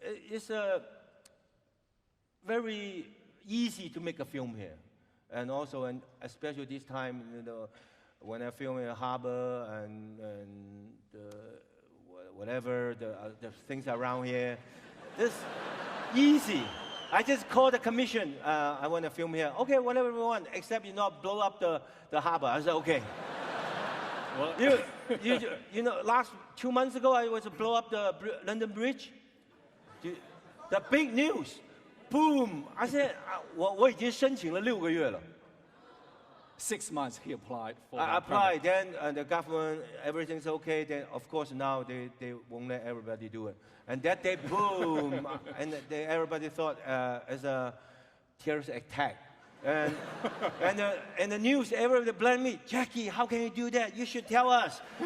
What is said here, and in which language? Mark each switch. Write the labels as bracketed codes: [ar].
[en] It's very easy to make a film here, and also, and especially this time, when I film in a harbor and whatever the things around here, it's easy. I just call the commission. I want to film here. Okay, whatever we want, except you not blow up the harbor. I said, okay. Well, you know, last 2 months ago, I was to blow up the London Bridge. The big news, boom! I said, [zh] 我已经申请了6个月了。 [en] 6 months he applied for. I applied, then the government, everything's okay. Then of course now they won't let everybody do it. And that day, boom! And everybody thought it's a terrorist attack. And the news, everybody blamed me. Jackie, how can you do that? You should tell us.